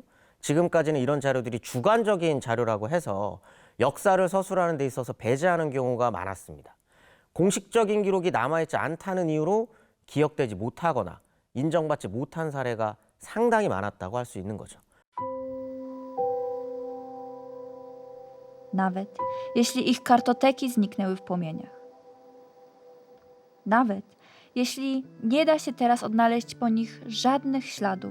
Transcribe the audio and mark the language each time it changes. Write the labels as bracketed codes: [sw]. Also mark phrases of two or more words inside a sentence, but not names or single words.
[ko] 지금까지는 이런 자료들이 주관적인 자료라고 해서 역사를 서술하는 데 있어서 배제하는 경우가 많았습니다. 공식적인 기록이 남아있지 않다는 이유로 기억되지 못하거나 인정받지 못한 사례가 상당히 많았다고 할 수 있는 거죠. [pl] Nawet jeśli ich kartoteki zniknęły w płomieniach. Nawet jeśli nie da się teraz odnaleźć po nich żadnych śladów.